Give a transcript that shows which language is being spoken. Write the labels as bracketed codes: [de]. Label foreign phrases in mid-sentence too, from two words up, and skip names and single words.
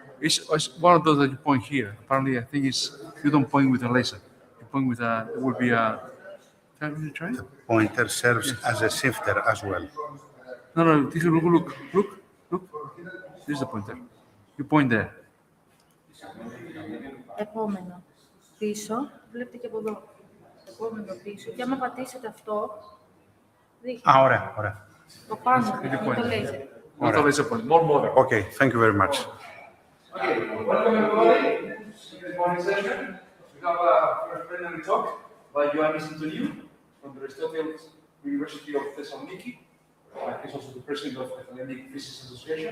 [en] It's one of those that you point here. Apparently, I think you don't point with a laser. You point with it would be a. Can you try? Pointer serves as a shifter as well. No, look. This is the pointer. You point there. [el] Επόμενο. Πίσω. Βλέπετε και από εδώ. Επόμενο πίσω. Και άμα πατήσετε αυτό, δείχνει. Ωραία. Το πάνω, με το λέιζερ. [en] Not the laser point. More modern. Okay, thank you very much. Okay, welcome everybody to this morning session. We have a first plenary talk by Ioannis Antoniou from the Aristotle University of Thessaloniki. He's also the president of the Hellenic Physics Association.